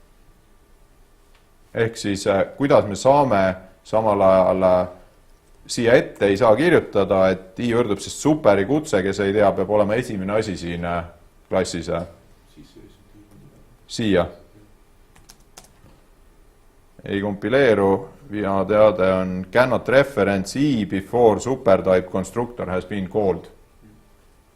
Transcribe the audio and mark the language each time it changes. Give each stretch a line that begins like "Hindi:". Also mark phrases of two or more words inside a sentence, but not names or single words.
Estonian: Ehk siis, kuidas me saame samal ajal siia ette ei saa kirjutada, et i võrdub sest superi kutse, kes ei tea, peab olema esimene asi siin klassis. Siia. Ei kompileeru ja teade on
English: cannot reference i before supertype constructor has been called.